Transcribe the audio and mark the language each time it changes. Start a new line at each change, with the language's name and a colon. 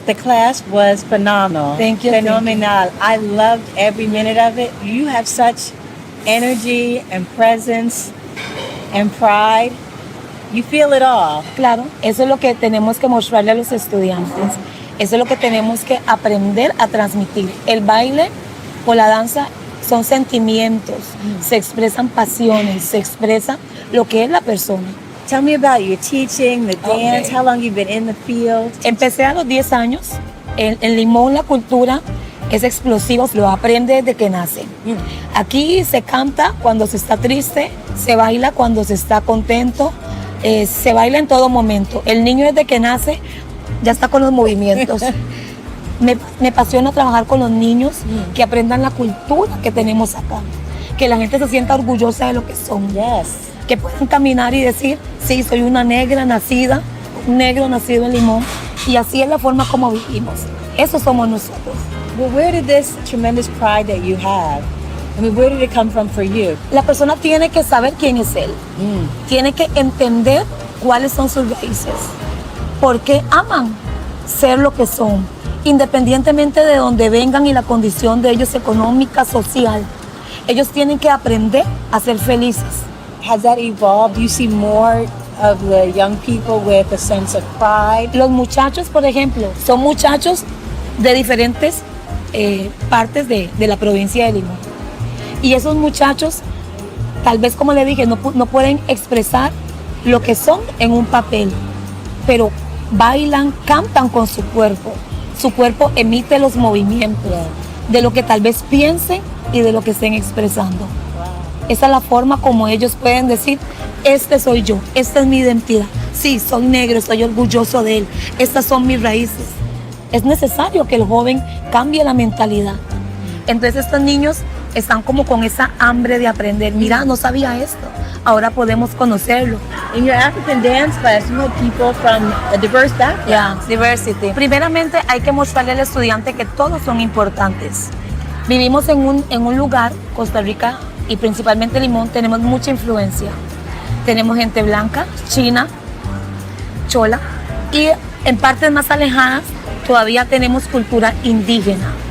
English: The class was phenomenal. Thank you. Phenomenal. I loved every minute of it. You have such energy and presence and pride. You feel it all.
Spanish: Claro, eso es lo que tenemos que mostrarle a los estudiantes. Eso es lo que tenemos que aprender a transmitir. El baile o la danza son sentimientos, se expresan pasiones, se expresa lo que es la persona.
English: Tell me about your teaching, the dance, Okay. how long you've been in the field.
Spanish: Empecé a los 10 años. En Limón la cultura es explosiva, lo aprende desde que nace. Aquí se canta cuando se está triste, se baila cuando se está contento, se baila en todo momento. El niño desde que nace ya está con los movimientos. Me apasiona trabajar con los niños, que aprendan la cultura que tenemos acá, que la gente se sienta orgullosa de lo que son, que puedan caminar y decir, sí, soy una negra nacida, un negro nacido en Limón, y así es la forma como vivimos. Eso somos nosotros.
English: Well, where did this tremendous pride that you have, I mean, where did it come from for you?
Spanish: La persona tiene que saber quién es él, tiene que entender cuáles son sus raíces, por qué aman ser lo que son, independientemente de donde vengan y la condición de ellos económica, social. Ellos tienen que aprender a ser felices.
English: Has that evolved? You see more of the young people with a sense of pride?
Spanish: Los muchachos, por ejemplo, son muchachos de diferentes partes de la provincia de Limón. Y esos muchachos, tal vez como le dije, no pueden expresar lo que son en un papel, pero bailan, cantan con su cuerpo. Su cuerpo emite los movimientos de lo que tal vez piensen y de lo que estén expresando. Esa es la forma como ellos pueden decir, este soy yo, esta es mi identidad. Sí, soy negro, estoy orgulloso de él, estas son mis raíces. Es necesario que el joven cambie la mentalidad. Entonces estos niños están como con esa hambre de aprender. Mira, no sabía esto, ahora podemos conocerlo.
English: In your African dance class, you had people from a diverse background. Yeah, diversity.
Spanish: Primeramente hay que mostrarle al estudiante que todos son importantes. Vivimos en un lugar, Costa Rica y principalmente Limón, tenemos mucha influencia. Tenemos gente blanca, china, chola, y en partes más alejadas todavía tenemos cultura indígena.